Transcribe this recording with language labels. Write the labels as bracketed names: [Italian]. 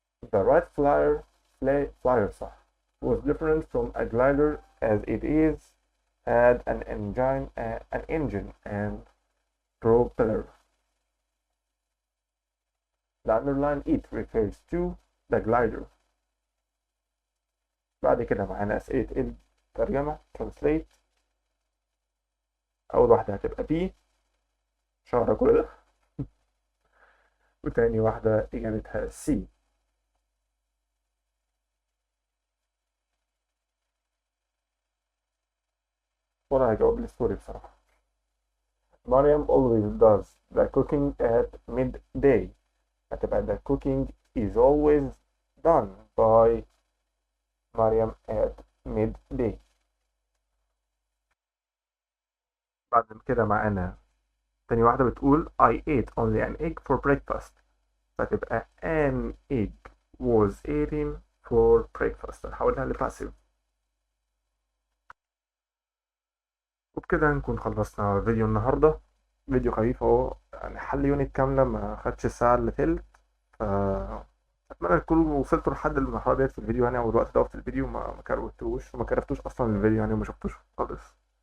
[English] The Wright flyer [Arabic] صح. [English] was different from a glider as it is had an engine and propeller. The underline it refers to the glider. [Arabic] بعد كده معانا أسئلة الترجمة [English] translate. [Arabic] أول واحدة هتبقى B شهر كل ده وتاني واحدة إجابتها C. وأنا هجاوب الستوري بصراحة. [English] مريم always does the cooking at midday. [Arabic] هتبقى [English] the cooking is always done by مريم at midday. [Arabic] بعد كده معانا تاني واحدة بتقول [English] I ate only an egg for breakfast. [Arabic] فتبقى [English] an egg was eaten for breakfast. [Arabic] هنحولها لباسيف. وبكده نكون خلصنا فيديو النهاردة. فيديو خفيف اهو، يعني حل يونت كاملة ما خدش الساعة اللي تلت. أتمنى تكونوا وصلتوا لحد المرحلة ديت في الفيديو يعني، أو الوقت ده في الفيديو ما كروتوش وما كرفتوش أصلا الفيديو يعني وما شفتوش خالص.